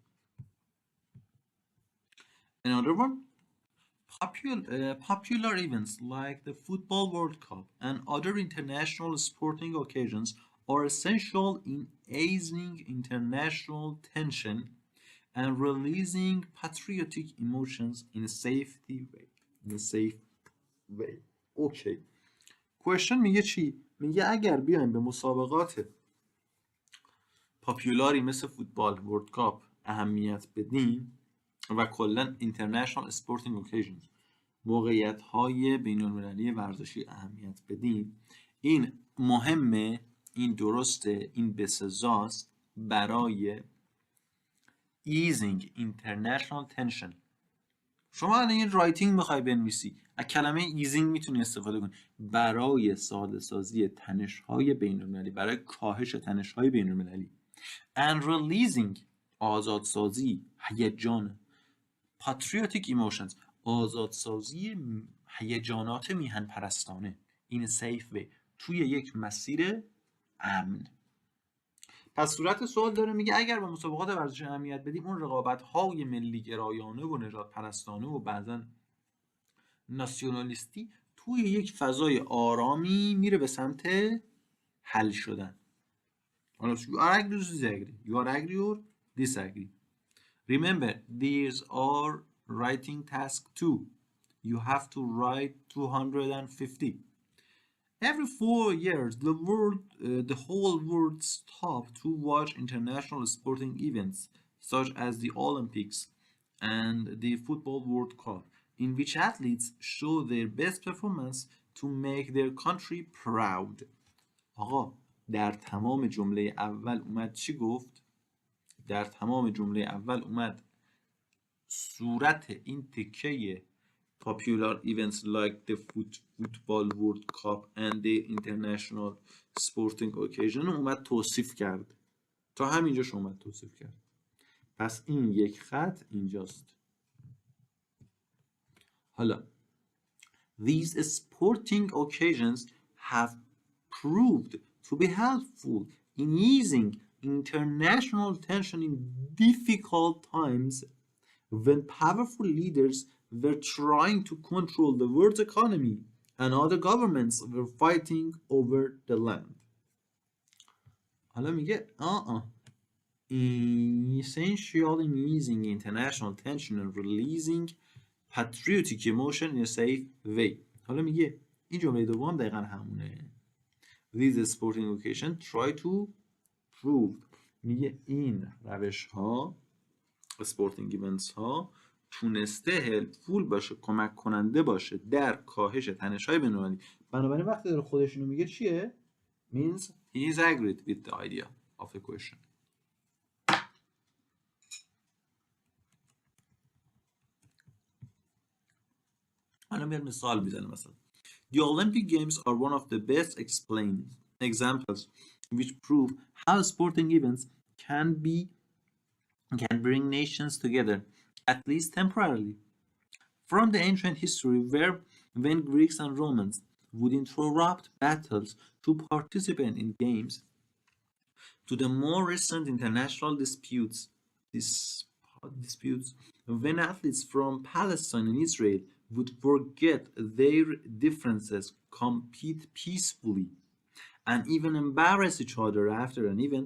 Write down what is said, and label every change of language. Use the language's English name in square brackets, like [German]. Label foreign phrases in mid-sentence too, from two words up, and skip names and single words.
[English] Another one, popular events like the Football World Cup and other international sporting occasions are essential in easing international tension and releasing patriotic emotions in a safe way. Okay. Question [Persian] میگه چی؟ میگه اگر بیایم به مسابقات پاپیولاری مثل فوتبال، ورلد کاپ اهمیت بدیم و کلا [English] international sporting occasions, [Persian] موقعیت های بین المللی ورزشی اهمیت بدیم، این مهمه، این درسته، این بسزاست برای [English] easing international tension. [Persian] شما الان این رایتینگ میخوای بنویسی، از کلمه ایزینگ میتونی استفاده کنی برای ساده سازی تنش‌های بین‌المللی، برای کاهش تنش‌های بین‌المللی. [English] And releasing، [Persian] آزادسازی هیجان. [English] Patriotic emotions، [Persian] آزادسازی هیجانات میهن پرستانه. [English] In a safe way، [Persian] توی یک مسیر امن. پس صورت سوال داره، میگه اگر به مسابقات ورزشی اهمیت بدیم، اون رقابت‌های ملی گرایانه و نژاد پرستانه و بعضا ناسیونالیستی توی یک فضای آرامی میره به سمت حل شدن. [English] You are agree or disagree? You are agree or disagree? Remember, these are writing task 2. you have to write 250. Every 4 years, the whole world stopped to watch international sporting events such as the Olympics and the Football World Cup, in which athletes show their best performance to make their country proud. [Persian] آقا در تمام جمله اول اومد چی گفت؟ در تمام جمله اول اومد صورت این تکه [English] popular events like the football world cup and the international sporting occasion [Persian] اومد توصیف کرد. تا همینجاش اومد توصیف کرد. پس این یک خط اینجاست. [English] حالا these sporting occasions have proved to be helpful in easing international tension in difficult times when powerful leaders were trying to control the world's economy and other governments were fighting over the land. [Persian] حالا میگه [English] essential in easing international tension and releasing patriotic emotion in a safe way. [Persian] حالا میگه این جمله دوم دقیقا همونه. [English] These sporting occasion try to prove. [Persian] میگه این روش ها [English] sporting events [Persian] ها تونسته هلپفول باشه، کمک کننده باشه در کاهش تنش‌های بین‌المللی. بنابراین وقتی داره خودشونو میگه چیه؟ [English] means he is agreed with the idea of the question. [Persian] حالا میاد مثال میزنه مثلا [English] The Olympic Games are one of the best explained examples which prove how sporting events can bring nations together, at least temporarily. From the ancient history when Greeks and Romans would interrupt battles to participate in games, to the more recent international disputes when athletes from Palestine and Israel would forget their differences, compete peacefully, and even embarrass each other after an event.